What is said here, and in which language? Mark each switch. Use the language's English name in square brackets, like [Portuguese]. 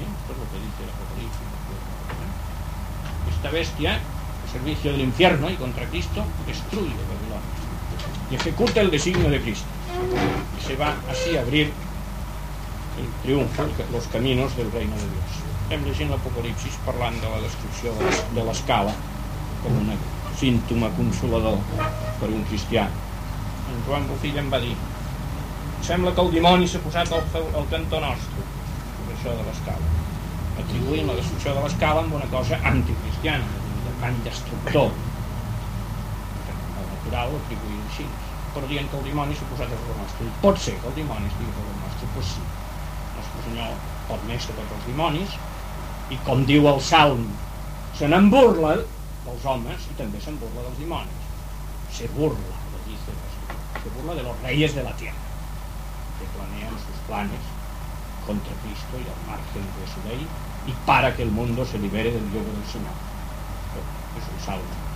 [Spanish] Esto es lo que dice la Apocalipsis. Esta bestia, al servicio del infierno y contra Cristo, destruye Babilonia y ejecuta el designio de Cristo, y se va así a abrir el triunfo, los caminos del reino de Dios. [Catalan] Estem llegint l'Apocalipsis parlant de la destrucció de l'escala com un símptoma consolador per un cristià. En Joan Bofill em va dir: sembla que el dimoni s'ha posat al cantó nostre per això de l'escala, atribuint la destrucció de l'escala amb una cosa anticristiana, de gran destructor natural, atribuint així, però dient que el dimoni s'ha posat al cantó nostre. Pot ser que el dimoni estigui al cantó nostre? [Spanish] Pues sí, [Catalan] nostre Senyor pot més que tots els dimonis. I com diu el Salm, se n'en burla dels homes i també se'n burla dels dimonis. [Spanish] Se burla, de dice, se burla de los reyes de la tierra, que planean sus planes contra Cristo y al margen de su ley, y para que el mundo se libere del yugo del Señor. Es un Salm.